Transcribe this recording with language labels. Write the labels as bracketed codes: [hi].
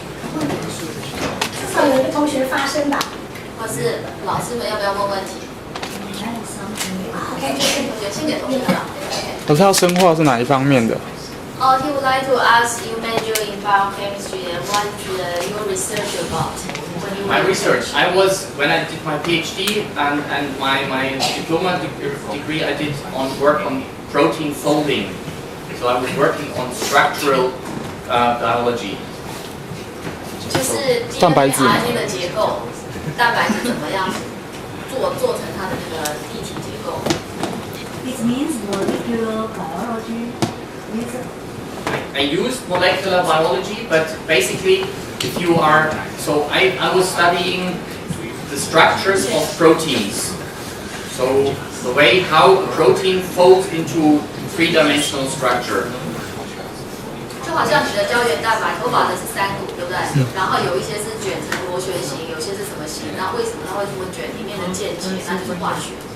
[zh] 至少有一个同学发声吧，或是老师们要不要问问题 ？OK， 先给同学吧。可是要生化是哪一方面的？ [en] He would like to ask you major in biochemistry and what your research about. My research, when I did my PhD and my diploma degree, I did work on protein folding. So I was working on structural biology. [zh] 就是蛋白质的结构，蛋白质怎么样做成它的那个一体结构 [en] This means molecular biology. I used molecular biology, but basically, if you are I was studying the structures of proteins. So the way how a protein folds into three-dimensional structure. [zh] 就好像你的胶原蛋白，头发的是3股，对不对？然后有一些是卷成螺旋形，有些是什么形？那为什么它会这么卷？里面的键结，那就是化学。